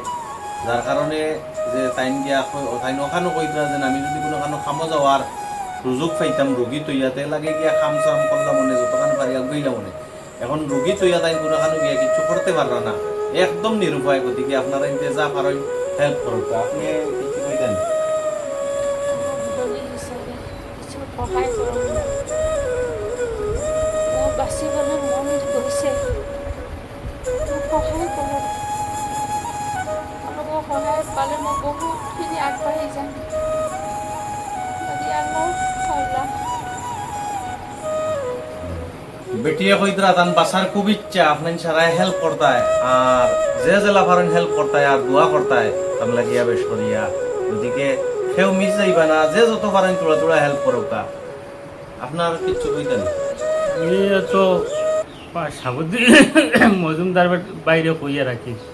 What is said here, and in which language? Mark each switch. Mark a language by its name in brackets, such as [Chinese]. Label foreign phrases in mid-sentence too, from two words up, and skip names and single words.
[Sylheti] যার কারণে যে তাইন গিয়া তাইন ওখানো কইতা যে আমি যদি কোনো খামো যাওয়ার সুযোগ পাইতাম রোগী তৈয়াতে লাগে গিয়া খাম চাম করলাম মনে যতখান পারি গইলাম মনে। এখন রোগী তৈয়া তাই কোনো গিয়া কিছু করতে পারলা না, একদম নিরুপায়। গতিকে আপনারা ইনতে যা পারেন হেল্প করুক। আপনি কিছু কইতেন [Assamese] কিছু সহায় কৰক। মোৰ বাচিবলৈ মন গৈছে, সহায় কৰক। আপোনালোকৰ সহায় পালে মই বহুতখিনি আগবাঢ়ি যাম। [Sylheti] বেটিয়ে কইতরা তান বাসার খুব ইচ্ছা, আপনার সারায় হেল্প করতায়। আর যে জেলা ফারেন হেল্প করতায় আর দোয়া করতায় তাম লাগিয়া বেশ করিয়া। গতিকে কেউ মিস যাইবা না, যে যত পারেন তোরা তোরা হেল্প করুকা। আপনার কিচ্ছু কইতেন এই তো সাবুদ্দিন মজুমদার বাইরে কইয়া রাখি।